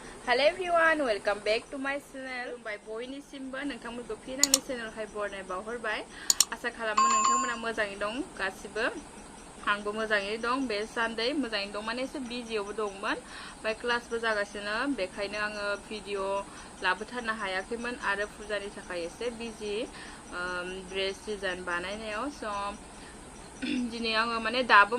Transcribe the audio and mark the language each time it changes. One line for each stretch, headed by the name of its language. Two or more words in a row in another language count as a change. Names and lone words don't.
English: Hello everyone, welcome back to my channel.
Bodo: By boinisimbw नोंथांमोनखौ फिन आंनि चेनेलावहाय बरायनाय बावहरबाय। आसा खालामो नोंथांमोना मोजाङै दं गासिबो। आंबो मोजाङै दं। बे सानडे मोजाङै दं माने एसे बिजियावबो दंमोन। बाय क्लासबो जागासिनो बेखायनो आङो भिडिअ लाबोथारनो हायाखैमोन आरो फुजानि थाखाय एसे बिजि
English: dress design
Bodo: बानायनायाव स दिनै आङो माने दाबो